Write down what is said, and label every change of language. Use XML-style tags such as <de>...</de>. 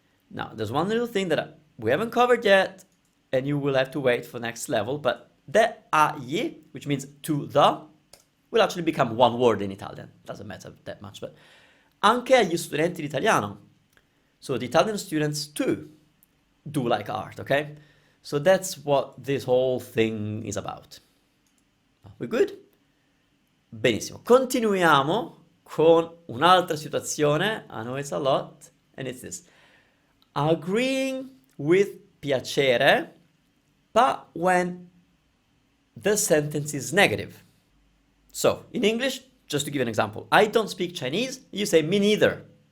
<en>Now, there's one little thing that we haven't covered yet, and you will have to wait for next level, but the agli, which means to the, will actually become one word in Italian. Doesn't matter that much, but</en> <it>anche agli studenti di italiano.</it> <en>So the Italian students too do like art, okay? So that's what this whole thing is about. We good? Benissimo.</en> <it>Continuiamo con un'altra situazione.</it> <en>I know it's a lot, and it's this. Agreeing with piacere, but when the sentence is negative. So, in English, just to give an example, I don't speak Chinese, you say me neither.</en>